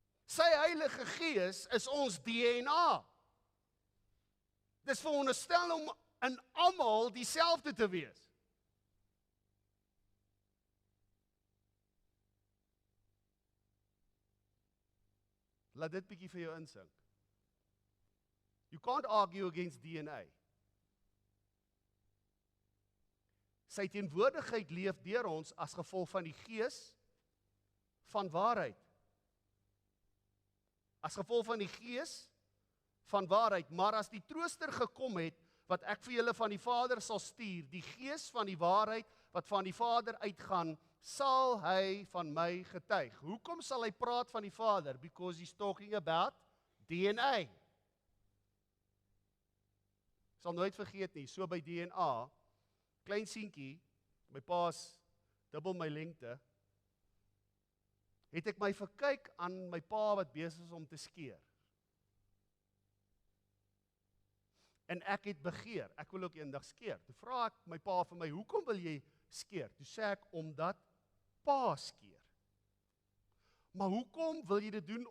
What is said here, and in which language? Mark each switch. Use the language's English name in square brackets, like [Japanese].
[Afrikaans] Sy Heilige Gees is ons DNA. Dis veronderstel om in almal dieselfde te wees. Laat dit bietjie vir jou insink. [English] You can't argue against DNA. [Afrikaans] Sy teenwoordigheid leef deur ons as gevolg van die Gees van waarheid. As gevolg van die gees van waarheid, maar as die trooster gekom het, wat ek vir julle van die Vader sal stuur, die gees van die waarheid, wat van die Vader uitgaan, sal hy van my getuig. Hoekom sal hy praat van die Vader? [English] Because he's talking about DNA. [Afrikaans] Sal nooit vergeet nie, so by DNA, klein seentjie, my pa's dubbel my lengte, het ek my verkyk aan my pa wat besig is om te skeer. En ek het begeer, ek wil ook eendag skeer. Toe vra ek my pa vir my, hoekom wil jy skeer? Toe sê ek, omdat pa skeer. Maar hoekom wil jy dit doen?